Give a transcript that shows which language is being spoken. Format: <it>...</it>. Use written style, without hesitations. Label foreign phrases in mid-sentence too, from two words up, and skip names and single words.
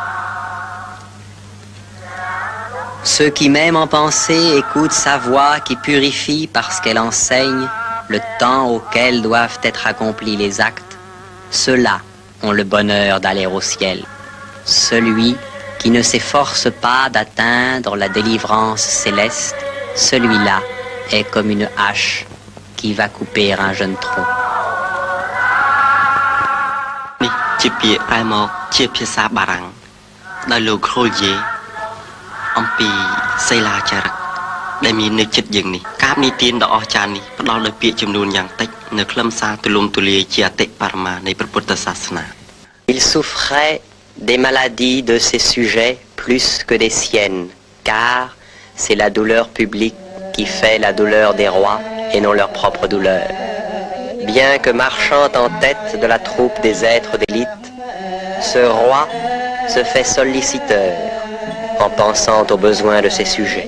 <fr>Ceux qui même en pensée écoutent sa voix qui purifie parce qu'elle enseigne le temps auquel doivent être accomplis les actes, ceux-là ont le bonheur d'aller au ciel. Celui qui ne s'efforce pas d'atteindre la délivrance céleste, celui-là est comme une hache qui va couper un jeune tronc.</fr> <km>ជាពាក្យប្រែមកជាភាសាបារាំងដោយលោក Grolier អំពីសិលាចារឹកដែលមាននៅចិត្តយើងនេះការនិទានដ៏អស្ចារ្យនេះផ្ដល់នូវពាក្យចំនួនយ៉ាងតិចនៅខ្លឹមសារទូលំទូលាយជាអតិបរមានៃព្រះពុទ្ធសាសនា</km> <fr>Il souffrait des maladies de ses sujets plus que des siennes, car c'est la douleur publique qui fait la douleur des rois et non leur propre douleur. Bien que marchant en tête de la troupe des êtres d'élite, ce roi se fait solliciteur en pensant aux besoins de ses sujets.</fr>